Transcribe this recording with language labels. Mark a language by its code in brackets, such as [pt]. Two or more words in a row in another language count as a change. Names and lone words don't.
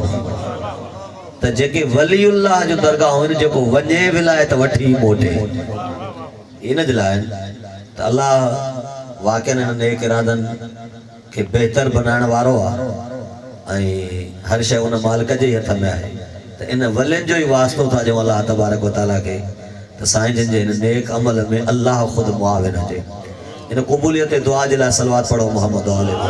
[sd] त जेके वलीउल्लाह जो दरगाह आहिनि, जेको वञे विलायत वठी मोटे. इन जे लाइ त अल्लाह वाक़ई हिन नेक इरादनि खे बहितर बनाइण वारो आहे ऐं हर शइ उन मालिक जे हथ में आहे. त इन वलियुनि जो ई वास्तो था ॾियूं अल्लाह तबारक व तआला खे त साईं जिन जे हिन नेक अमल में अल्लाह ख़ुदि मुआविन हुजे. इन क़बूलियत दुआ जे लाइ सलवात पढ़ो मोहम्मद वाले.